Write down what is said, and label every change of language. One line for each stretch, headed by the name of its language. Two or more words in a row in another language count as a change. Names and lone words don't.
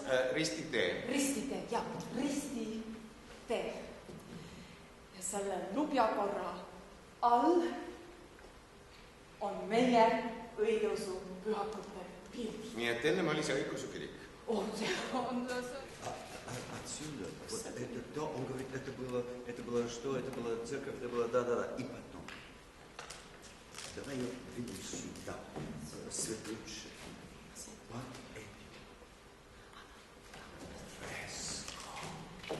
Estonian: Ristitee. Ristitee, jah, ristitee. Ja selle lubjakorra all on meie õigeusu pühakute pilt. Nii et ennem oli see õigeusu kirik. On see.
Russian: Отсюда, вот это то, он говорит, это было что, это была церковь, это было да, и потом. Давай ее видим сюда, свет лучше. Вот эти. Фреско.